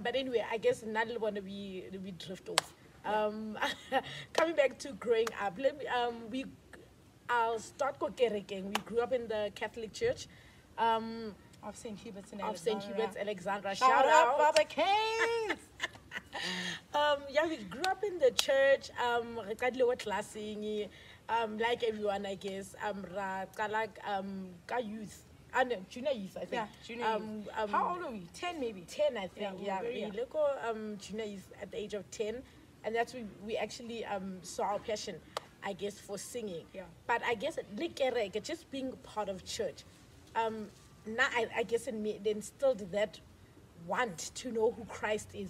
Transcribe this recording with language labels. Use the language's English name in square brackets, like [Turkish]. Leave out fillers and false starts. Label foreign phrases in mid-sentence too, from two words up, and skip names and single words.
[English] But anyway, I guess not want to be drift off. Coming back to growing up, I'll start Kokerekeng. We grew up in the Catholic Church. Of St. Hubert's and Of St. Hubert's, Alexandra. Shout out, Baba Kings. Yeah, we grew up in the church. [Southern Sotho] Re qadile ko classing, [English] like everyone, I guess. [Southern Sotho] Ra qala ka [English] youth, no, junior youth, I think. Yeah, junior youth. How old are we? 10 maybe. 10, I think. Yeah, Yeah, very young. Look, junior youth at the age of 10, and that's when we actually saw our passion, I guess, for singing. Yeah. But I guess likereke, just being part of church, now I guess in me they instilled that want to know who Christ is.